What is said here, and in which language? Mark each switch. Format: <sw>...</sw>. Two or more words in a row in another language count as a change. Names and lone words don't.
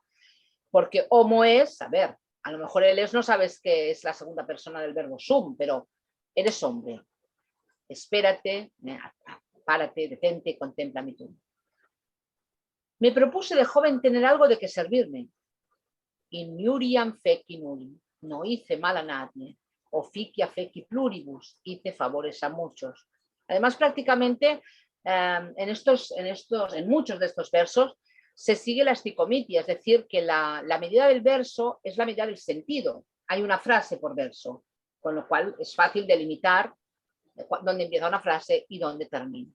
<es>Porque</es> <la>homo es,</la> <es>a ver, a lo mejor el es no sabes que es la segunda persona del verbo sum, pero eres hombre. Espérate, párate, detente y contempla mi tumba. Me propuse de joven tener algo de que servirme.</es> <la>Injuriam feci nulli,</la> <es>no hice mal a nadie,</es> <la>officia feci pluribus,</la> <es>hice favores a muchos. Además, prácticamente en muchos de estos versos se sigue la esticomitia, es decir, que la medida del verso es la medida del sentido. Hay una frase por verso, con lo cual es fácil delimitar dónde empieza una frase y dónde termina.</es>